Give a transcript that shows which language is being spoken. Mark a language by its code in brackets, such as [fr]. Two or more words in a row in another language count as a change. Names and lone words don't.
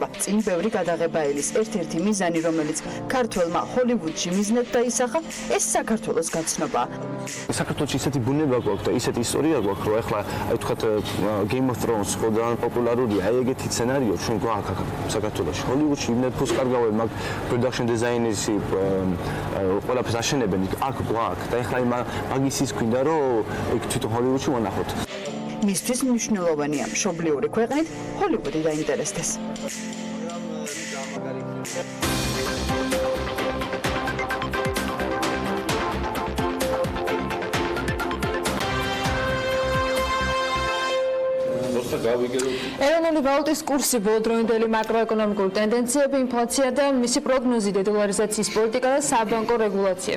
[ka] წინ ბევრი გადაღება ელის. ერთ-ერთი მიზანი, რომელიც ქართველმა ჰოლივუდში მიზნად დაისახა, ეს საქართველოს გაცნობაა. საქართველოში ისეთი ბუნება გვაქვს და ისეთი ისტორია გვაქვს, რომ ახლა აი თქვათ Game of Thrones ძალიან პოპულარულია. აი ეგეთი სცენარიო ჩვენ გვაქვს საქართველოში. ჰოლივუდში იმდენ ფულს კარგავენ, მაგ [en] production designers-ი [ka] ყველაფერს აშენებენ, აქ გვაქვს. და ახლა მაგის ის გვინდა, რომ ეგ თვითონ ჰოლივუდში ვანახოთ. მისთვის მნიშვნელოვანია მშობლიური ქვეყნით ჰოლივუდი დაინტერესდეს. ეროვნული ვალუტის კურსი, ბოლოდროინდელი მაკროეკონომიკური ტენდენციები, ინფლაცია და მისი პროგნოზი, დედოლარიზაციის პოლიტიკა და საბანკო რეგულაციები.